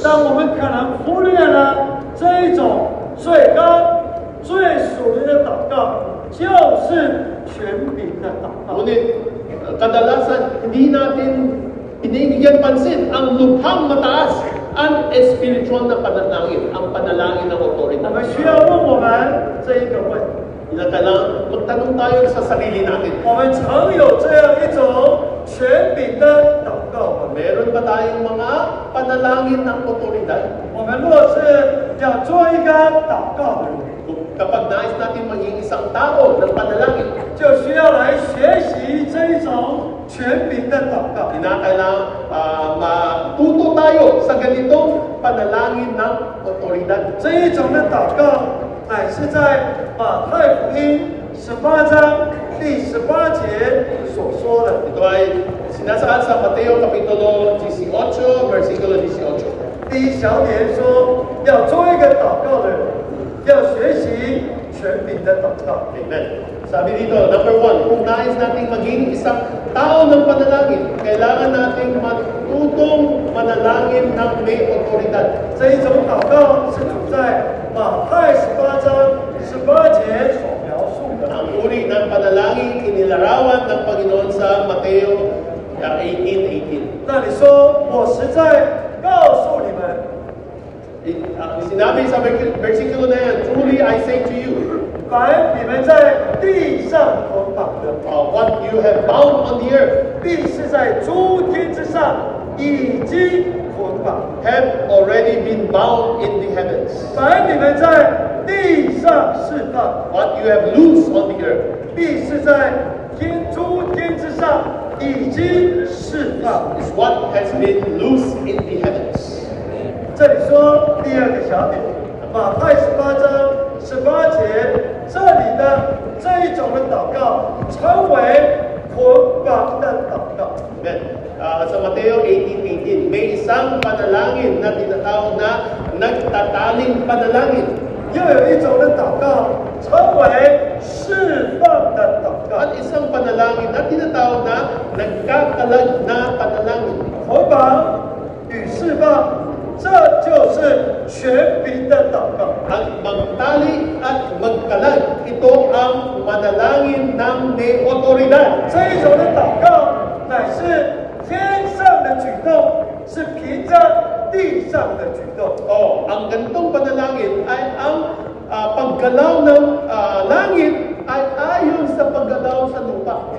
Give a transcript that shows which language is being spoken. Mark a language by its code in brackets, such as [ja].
[zh] 但我们可能忽略了这一种最高、最属灵的祷告，就是权柄的祷告。 [tl] Ngunit kadalasan hindi natin pinibigyan pansin ang lubhang mataas, ang spiritual na panalangin, ang panalangin ng [zh] 我 [tl] otoridad. [zh] 们需要问我们这一个问题： [tl] Kailangan magtanong tayo sa sarili natin. [zh] 我们常有这样一种权柄的祷告吗？ [tl] Meron ba tayong mga panalangin ng otoridad? [zh] 我们若是要做一个祷告的人， [tl] Kapag nais natin maging isang tao ng panalangin, [zh] 就需要来学习这一种权柄的祷告。 [tl] kinakailangan matuto tayo sa ganitong panalangin ng otoridad. [zh] 这一种的祷告，乃是在马太福音18章第18节所说的。 [tl] Ito ay sinasaad sa Mateo Kapitulo 18, versikulo 18. [zh] 第一小点说，要做一个祷告的人，要学习权柄的祷告。 [tl] Amen. Sabi dito, number one, kung nais nating maging isang tao ng panalangin, kailangan nating matutong manalangin ng may otoridad. [zh] 这一种祷告是主在马太18章18节所描述的。 [tl] Ang uri ng panalangin inilarawan ng Panginoon sa Mateo 18:18. [zh] 那里说，我实在告诉你们， [tl] Sinabi sa versikulo na yan, [en] truly I say to you, [zh] 凡你们在地上捆绑的， [en] what you have bound on the earth [zh] 必是在诸天之上已经捆绑； [en] have already been bound in the heavens. [zh] 凡你们在地上释放， [en] What you have loosed on the earth [zh] 必是在诸天之上已经释放。 [en] is what has been loosed in the heavens. [zh] 这里说第二个小点，马太18章18节，这里的这一种的祷告称为捆绑的祷告。 [tl] Amen. Sa Mateo 18:18, may isang panalangin na tinatawag na nagtataling panalangin. [zh] 又有一种的祷告称为释放的祷告。 [tl] At isang panalangin na tinatawag na nagkakalag na panalangin. [zh] 捆绑与释放，这就是权柄的祷告。 [tl] Ang magtali at magkalag, ito ang manalangin ng may otoridad. [zh] 这一种的祷告乃是天上的举动，是凭着地上的举动。 [tl] Ang ganitong panalangin ay ang paggalaw ng langit ay ayon sa paggalaw sa lupa.